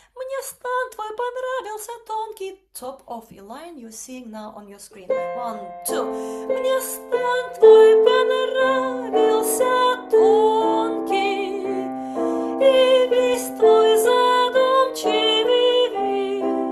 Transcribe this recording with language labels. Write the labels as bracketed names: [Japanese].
[Russian] Мне стан твой понравился тонкий. [English] Top of your line you're seeing now on your screen. 1, 2. [Russian] Мне стан твой понравился тонкий. И весь твой задумчивый вид.